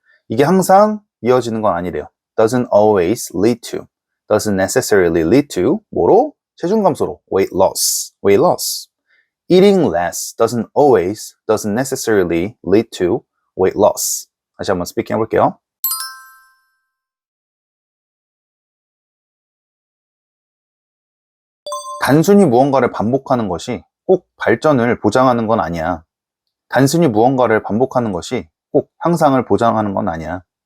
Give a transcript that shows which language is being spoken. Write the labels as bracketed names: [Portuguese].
[Korean] 이게 항상 이어지는 건 아니래요. [English] Doesn't always lead to, doesn't necessarily lead to [Korean] 뭐로? 체중 감소로 [English] weight loss. Eating less doesn't necessarily lead to weight loss. [Korean] 다시 한번 스피킹 해볼게요. 단순히 무언가를 반복하는 것이 꼭 발전을 보장하는 건 아니야. 단순히 무언가를 반복하는 것이 꼭 향상을 보장하는 건 아니야.